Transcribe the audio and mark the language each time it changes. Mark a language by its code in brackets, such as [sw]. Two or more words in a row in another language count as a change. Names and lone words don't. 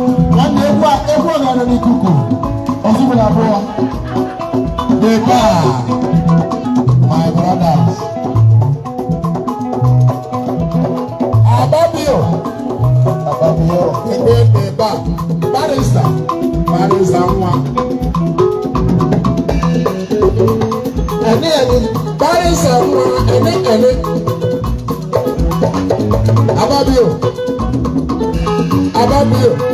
[ig] Nwanne, egwu a, egwu a gara n'ikuku. Ọzọ bụ na abụọ. [en] The bar, my brothers. Ababio. Ababio. Igwe the bar. [ig] Barrister. Barrister nwa. Ene, ene. Barrister nwa. Ene, ene. Ababio. Ababio.